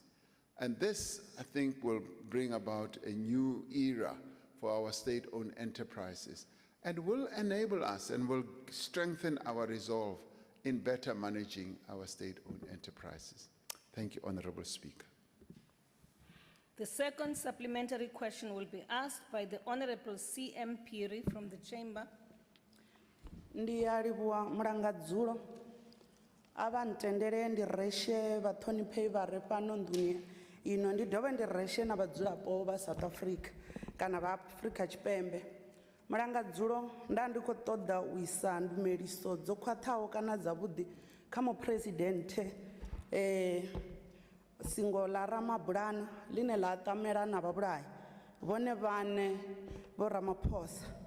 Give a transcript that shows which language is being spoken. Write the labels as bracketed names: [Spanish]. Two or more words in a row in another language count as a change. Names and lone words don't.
[English] And this, I think, will bring about a new era for our state-owned enterprises and will enable us and will strengthen our resolve in better managing our state-owned enterprises. Thank you, Honorable Speaker. The second supplementary question will be asked by the Honorable C.M. Piri from the Chamber. [Venda] Ndiyalivhuwa mulangadzulo ava ntendele ndireshe vathonipheyi vari pano nḓuni ino ndi dovhe ndireshe na vhadzulapo vha South Africa kana vha Afrika Tshipembe. Mulangadzulo nda ndi khou ṱoḓa u isa ndumeliso dzo khwaṱhaho kana dzavhuḓi kha muphuresidenthe singo ḽa Ramabulana ḽine ḽa ṱamela na vhavhulahi vhone vhaṋe vho Ramaphosa.